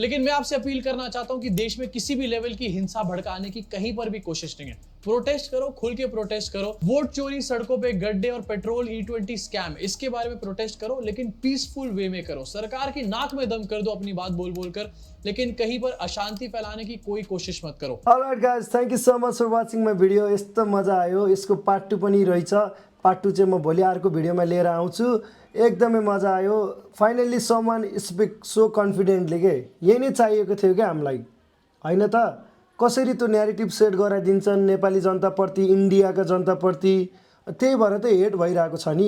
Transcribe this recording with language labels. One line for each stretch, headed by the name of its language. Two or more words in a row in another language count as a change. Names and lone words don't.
Hindi: लेकिन मैं आपसे अपील करना चाहता हूं कि देश में किसी भी लेवल की हिंसा भड़काने की कहीं पर भी कोशिश नहीं है। प्रोटेस्ट करो, खुल के प्रोटेस्ट करो। वोट चोरी, सड़कों पे गड्ढे और पेट्रोल E20 स्कैम, इसके बारे में प्रोटेस्ट करो, लेकिन
English: peaceful way
Hindi: में करो। सरकार की नाक में दम कर दो अपनी बात बोल बोल कर, लेकिन कहीं पर अशांति फैलाने की कोई कोशिश मत करो।
English: Alright guys, thank you so much for watching my video.
Nepali: यस्तो मजा आयो। यसको पार्ट 2 पनि रहेछ। पार्ट 2 चाहिँ म भोलि अर्को भिडियोमा लिएर आउँछु। एकदमै मजा आयो।
English: finally someone speak so confidently
Nepali: के यही नै चाहिएको थियो क्या हामीलाई, होइन त? कसरी त्यो
English: narrative set
Nepali: गराइदिन्छन् नेपाली जनताप्रति, इन्डियाका जनताप्रति, त्यही भएर त हेट भइरहेको छ नि।